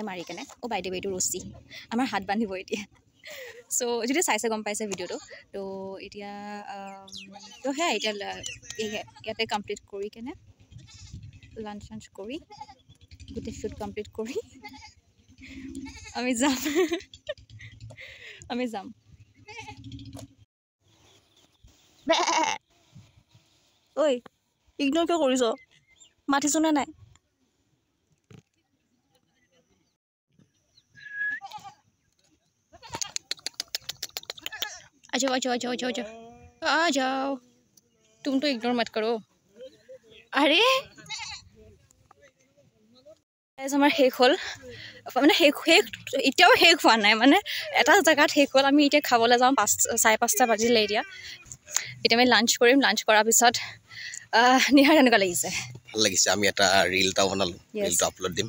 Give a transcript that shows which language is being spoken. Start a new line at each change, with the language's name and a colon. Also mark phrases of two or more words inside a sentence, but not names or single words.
Assamese: মাৰি কেনে বাইদেউ এইটো ৰছী আমাৰ হাত বান্ধিব এতিয়া চ' যদি চাইছে গম পাইছে ভিডিঅ'টো তো এতিয়া তো সেয়া এতিয়া ইয়াতে কমপ্লিট কৰি কেনে লাঞ্চ কৰি গোটেই
English: shoot complete
Assamese: কৰি আমি যাম ঐ ইগনোৰ কিয় কৰিছ মাতিছো নে নাই
Hindi: आजाओ आजाओ आजाओ आजाओ आजाओ आ जाओ तुम तो इग्नोर मत करो
Assamese: अरे আমাৰ শেষ হ'ল মানে শেষ এতিয়াও শেষ হোৱা নাই মানে এটা জেগাত শেষ হ'ল আমি এতিয়া খাবলৈ যাওঁ 5:30 বাজিলে এতিয়া আমি লাঞ্চ কৰিম লাঞ্চ কৰাৰ পিছত নিহাৰ এনেকুৱা লাগিছে ভাল লাগিছে আমি এটা ৰীল এটা বনালো ৰীলটো আপলোড দিম